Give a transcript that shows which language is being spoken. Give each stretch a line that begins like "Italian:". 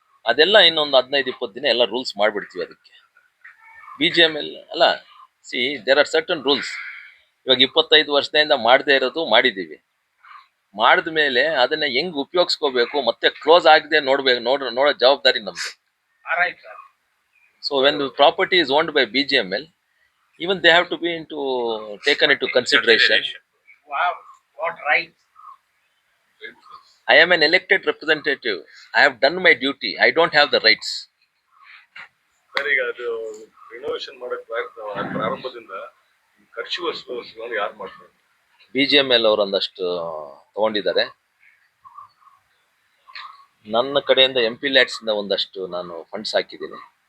Kannada: ಅದೆಲ್ಲ ಇನ್ನೊಂದು 15-20 ದಿನ ಎಲ್ಲ ರೂಲ್ಸ್ ಮಾಡಿಬಿಡ್ತೀವಿ ಅದಕ್ಕೆ. BGML ಅಲ್ಲ,
English: See there are certain rules.
Kannada: ಇವಾಗ 25 ವರ್ಷದಿಂದ ಮಾಡದೇ ಇರೋದು ಮಾಡಿದ್ದೀವಿ. ಮಾಡಿದ ಮೇಲೆ ಅದನ್ನ ಹೆಂಗ್ ಉಪಯೋಗಿಸ್ಕೋಬೇಕು, ಮತ್ತೆ ಕ್ಲೋಸ್ ಆಗದೆ ನೋಡೋ ಜವಾಬ್ದಾರಿ ನಮ್ದು.
English: Right sir. So when the property is owned by BGML, even they have to be taken into consideration. What rights? I am an elected representative. I have done my duty. I don't have the rights.
Kannada: Sir, ಈಗ ಅದು renovation ಮಾಡೋ ಪ್ರಾರಂಭದಿಂದ ಖರ್ಚು ವಸ್ತುಗಳನ್ನು ಯಾರು ಮಾಡ್ತಾರೆ? BGML ಅವರು ಒಂದಷ್ಟು ತಗೊಂಡಿದ್ದಾರೆ. ನನ್ನ ಕಡೆಯಿಂದ MP Lads ಇಂದ ಒಂದಷ್ಟು ನಾನು ಫಂಡ್ಸ್ ಹಾಕಿದ್ದೀನಿ.